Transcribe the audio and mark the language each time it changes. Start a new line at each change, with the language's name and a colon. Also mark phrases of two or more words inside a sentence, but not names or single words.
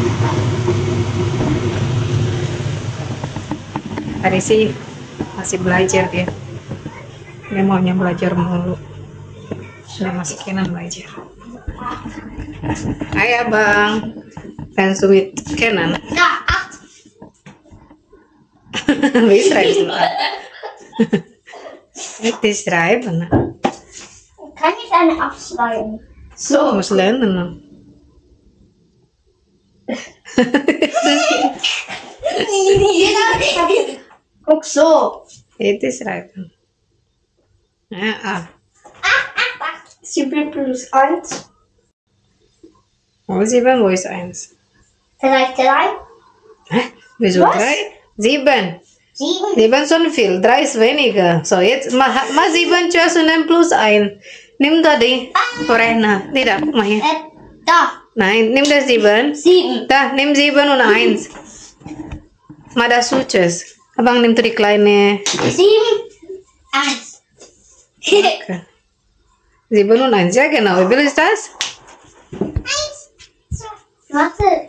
Indonesian: tadi sih, masih belajar dia maunya belajar mulu, sudah masih Kenan belajar. Hai abang,
English: fans with Kenan.
Dutch: Wie schrijven we? Het is schrijven.
German: Kann ich eine abschreiben? So, muss lernen. Guck so.
Dutch: Het is schrijven. Ja,
German: 7 plus 1. Wo 7, wo ist 1? Vielleicht 3. Hä? Wieso Was? 3? 7. 7. 7 schon viel, 3 ist weniger. So, jetzt mach 7 zuerst und dann plus 1. Nimm tadi, Vorrechner. Tidak, guck mal hier. Da. Nein, nimm das 7. 7. Da, nimm 7 und 1. Mal das Suches. Abang, nimm tuh die kleine. 7. 1. Okay. 7 und 1, ja genau. Wie viel ist das? 1. Warte.